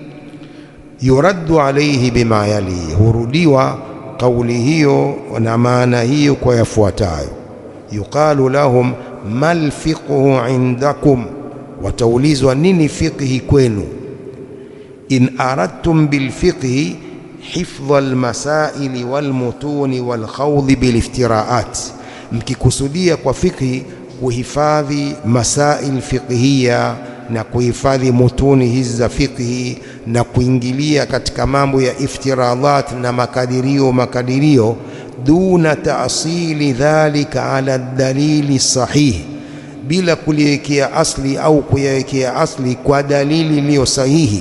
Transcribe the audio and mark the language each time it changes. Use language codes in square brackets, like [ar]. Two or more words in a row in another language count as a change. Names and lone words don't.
[ar] يرد عليه بما يلي, [sw] hurudiwa kauli hiyo na maana hiyo kwa yafuatayo. [ar] يقال لهم ما الفقه عندكم, [sw] wataulizwa nini fiqhi kwenu. [ar] إن أردتم بالفقه حفظ المسائل والمتون والخوض بال [sw] iftiraat, mkikusudia kwa fiqhi kuhifadhi masail fiqhiyya na kuhifadhi mutuni hizi za fiqhi na kuingilia katika mambo ya iftiradat na makadirio, [ar] دون تأصيل ذلك على دليل صحيح, [sw] bila kuliwekea asli au kuyawekea asli kwa dalili iliyo sahihi.